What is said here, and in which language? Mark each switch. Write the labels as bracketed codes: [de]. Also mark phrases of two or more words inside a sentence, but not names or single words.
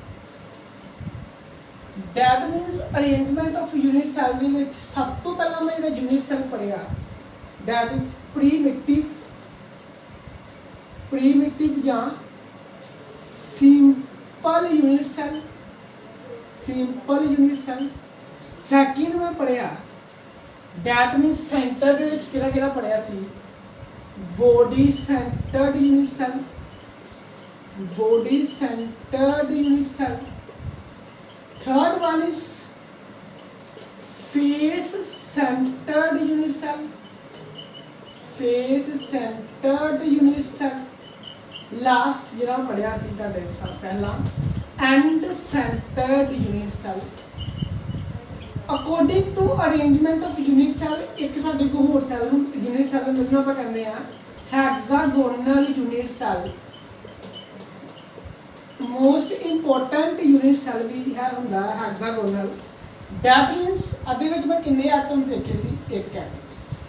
[en] that means arrangement of unit cell [pa] ਦੇ ਵਿੱਚ ਸਭ ਤੋਂ ਪਹਿਲਾਂ ਮੈਂ ਜਿਹੜਾ [en] unit cell ਪੜ੍ਹਿਆ that is primitive ਜਾਂ simple unit cell, simple unit cell। second [pa] ਮੈਂ ਪੜ੍ਹਿਆ [en] that means center [pa] ਦੇ ਵਿੱਚ ਕਿਹੜਾ ਪੜ੍ਹਿਆ ਸੀ [en] body centered unit cell, body centered unit cell. Third one is face centered unit cell, face centered unit cell. [pa] Last ਜਿਹੜਾ ਪੜਿਆ ਸੀ ਤੁਹਾਡੇ ਸਾਹ ਪਹਿਲਾਂ [en] end centered unit cell. according to arrangement of unit cell [pa] ਇੱਕ ਸਾਡੇ ਕੋਲ ਹੋਰ ਸੈੱਲ ਨੂੰ [en] unit cell [pa] ਜਿਹਨੂੰ ਆਪਾਂ ਕਹਿੰਦੇ ਆ [en] hexagonal unit cell most important unit cell [pa] ਵੀ ਹੈ ਹੁੰਦਾ ਹੈਗਜ਼ਾਗੋਨਲ [en] that means [pa] ਅਦੇ ਵਿੱਚ ਮੈਂ ਕਿੰਨੇ ਐਟਮ ਦੇਖੇ ਸੀ ਇੱਕ ਐਟਮਸ